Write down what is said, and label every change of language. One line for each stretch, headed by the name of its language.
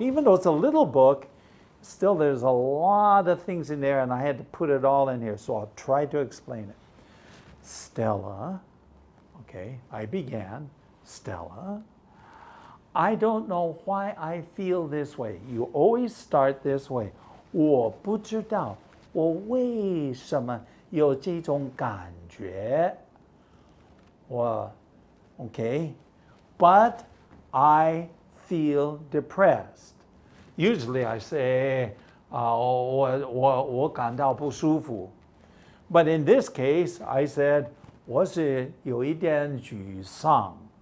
English: Even though it's a little book, still there's a lot of things in there and I had to put it all in here. So I'll try to explain it. Stella, okay, I began. Stella, I don't know why I feel this way. You always start this way.
Chinese: 我不知道我为什么有这种感觉.
English: Okay, but I feel depressed. Usually I say,
Chinese: 我感到不舒服.
English: But in this case, I said,
Chinese: 我是有一点沮丧.